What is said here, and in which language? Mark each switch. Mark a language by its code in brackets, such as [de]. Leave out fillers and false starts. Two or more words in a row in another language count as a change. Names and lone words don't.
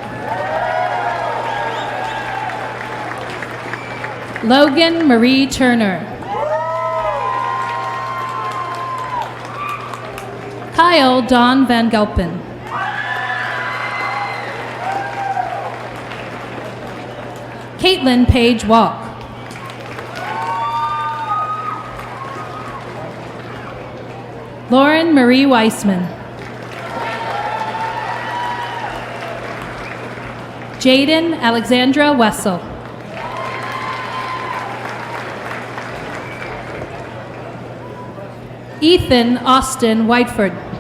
[en] Logan Marie Turner. Kyle Don Van Gelpen. Caitlin Page Walk. Lauren Marie Weissman. Jaden Alexandra Wessel. Ethan Austin Whiteford.